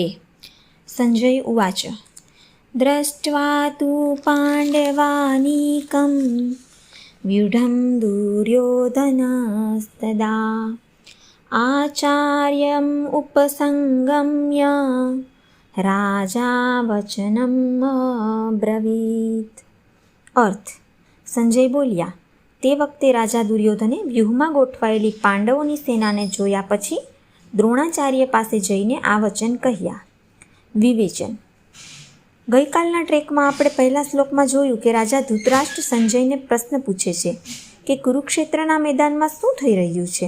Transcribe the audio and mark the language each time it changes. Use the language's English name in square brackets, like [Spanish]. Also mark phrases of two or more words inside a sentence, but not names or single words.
[Sanskrit] संजय उवाच दृष्ट्वा तु पाण्डवानीकं व्यूढं दुर्योधनस्तदा आचार्यम् उपसंगम्य राजा वचनम् अब्रवीत्। [Gujarati] અર્થ સંજય બોલ્યા, તે વખતે રાજા દુર્યોધને વ્યૂહમાં ગોઠવાયેલી પાંડવોની સેનાને જોયા પછી દ્રોણાચાર્ય પાસે જઈને આ વચન કહ્યા. વિવેચન. ગઈકાલના ટ્રેકમાં આપણે પહેલા શ્લોકમાં જોયું કે રાજા ધૃતરાષ્ટ્ર સંજયને પ્રશ્ન પૂછે છે કે કુરુક્ષેત્રના મેદાનમાં શું થઈ રહ્યું છે.